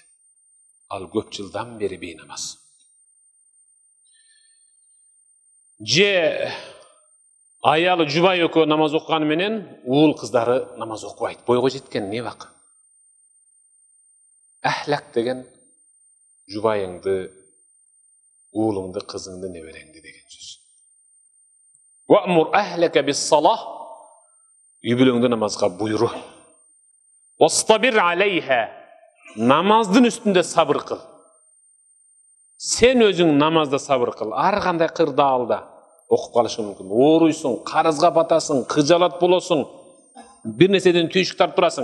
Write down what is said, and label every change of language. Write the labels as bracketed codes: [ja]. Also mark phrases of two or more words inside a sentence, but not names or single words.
[ky] Ал көп жылдан бери бейнамаз. Же аялы жубай экөө намаз окуганы менен уул кыздары намаз окубайт. Бойго жеткен не бак? Ахлак деген жубайыңды, уулуңду, кызыңды, небереңди деген сөз. [ar] وأمر أهلك بالصلاة, [ky] үйбүлөңдү намазга буйру. [ar] واصطبر عليها, [ky] намаздын үстүндө сабыр кыл. Сен өзүң намазда сабыр кыл. Ар кандай кырдаалда окуп калышың мүмкүн. Ооруйсуң, карызга батасың, кыжалат болосуң, бир нерседен түйшүк тартып турасың.